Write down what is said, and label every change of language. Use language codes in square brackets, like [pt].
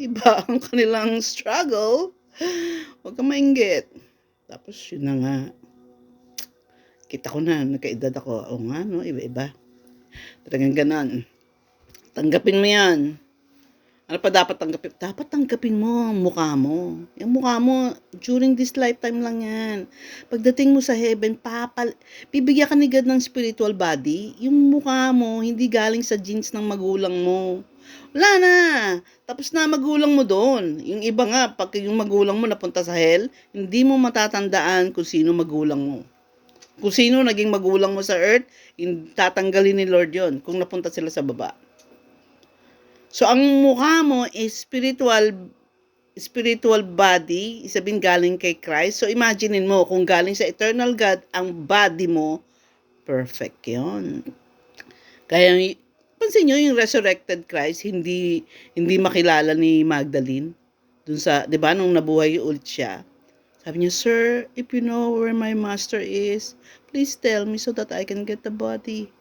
[tl] Iba ang kanilang struggle. Huwag kang mainggit. Tapos yun na nga. Kita ko na, nagkaedad ako. O nga, no? Iba-iba. Talagang ganon. Tanggapin mo yan. Ano pa dapat tanggapin? Dapat tanggapin mo ang mukha mo. Yung mukha mo, during this lifetime lang yan. Pagdating mo sa heaven, bibigyan ka ni God ng spiritual body. Yung mukha mo, hindi galing sa genes ng magulang mo. Wala na. Tapos na magulang mo doon. Yung iba nga, pag yung magulang mo napunta sa hell, hindi mo matatandaan kung sino magulang mo. Kung sino naging magulang mo sa earth, tatanggalin ni Lord yon kung napunta sila sa baba. So, ang mukha mo is spiritual body, sabihin galing kay Christ. So, imaginein mo, kung galing sa eternal God, ang body mo, perfect yon. Kaya, pansin nyo, yung resurrected Christ, hindi makilala ni Magdalene. Dun sa, di ba, nung nabuhay ulit siya. [en] Sabi niya, Sir, if you know where my master is, please tell me so that I can get the body.